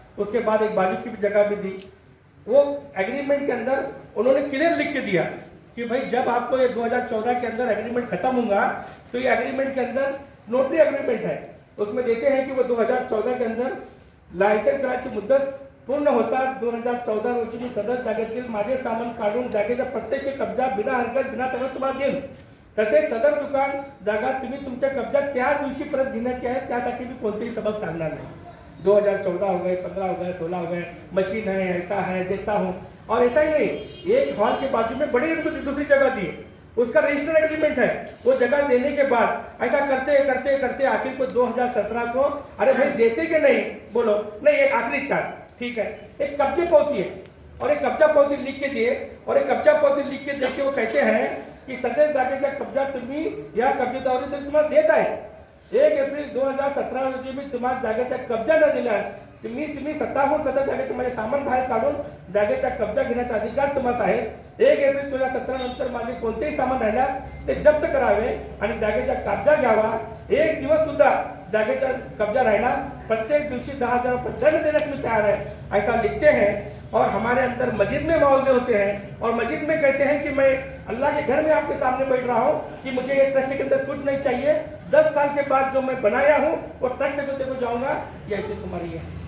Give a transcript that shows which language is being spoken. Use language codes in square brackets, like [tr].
[hi] उसके बाद एक बाजू की भी जगह भी दी। वो एग्रीमेंट के अंदर उन्होंने क्लियर लिख के दिया कि भाई जब आपको ये 2014 के अंदर एग्रीमेंट खत्म होगा तो ये एग्रीमेंट के अंदर नोटरी एग्रीमेंट है, उसमें देते हैं कि वो 2014 के अंदर [mr] लायसन करायची मुद्दत पूर्ण होता 2014 रोजी मी सदर जागेतील माझे सामान काढून जागेचा प्रत्यक्ष कब्जा बिना हरकत बिना तक्रार तुम्हाला देईन। तसेच सदर दुकान जागा तुम्ही तुमच्या कब्जात त्या दिवशी परत घेण्याची आहे, त्यासाठी मी कोणतेही सबब सांगणार नाही। [hi] 2014 हो गए, 15 हो गए, 16 हो गए, मशीन है, ऐसा है, देता हूँ। और ऐसा ही नहीं, एक हॉल के बाजू में बड़ी इनको दूसरी जगह दी, उसका रजिस्टर एग्रीमेंट है। वो जगह देने के बाद ऐसा करते करते करते आखिर को 2017 को अरे भाई देते कि नहीं, बोलो नहीं, एक आखिरी चार्ज ठीक है, एक कब्जे पावती है और एक कब्जा पावती लिख के दिए और एक कब्जा पावती लिख के देखे वो कहते हैं की [mr] सदर जागेचा कब्जा तुम्ही या कब्जेदारी तुम्हाला देत आहे। 1 एप्रिल 2017 रोजी मी तुम्हाला जागेचा कब्जा न दिल्यास तुम्ही स्वतःहून सदर जागेचं माझे सामान बाहेर काढून जागेचा कब्जा घेण्याचा अधिकार तुम्हाला आहे। 1 एप्रिल 2017 नंतर माझे कोणतेही सामान राहिल्यास ते जप्त करावे आणि जागेचा कब्जा घ्यावा। एक दिवस सुद्धा जागेचा कब्जा राहिला प्रत्येक दिवशी 10,000 रुपये दंड [hi] देने के लिए तैयार है, ऐसा लिखते हैं। और हमारे अंदर मस्जिद में मुआवजे होते हैं और मस्जिद में कहते हैं कि मैं अल्लाह के घर में आपके सामने बैठ रहा हूँ कि मुझे ये ट्रस्ट के अंदर कुछ नहीं चाहिए, 10 साल के बाद जो मैं बनाया हूँ वो ट्रस्ट को देखो जाऊँगा, ये ऐसे तुम्हारी है।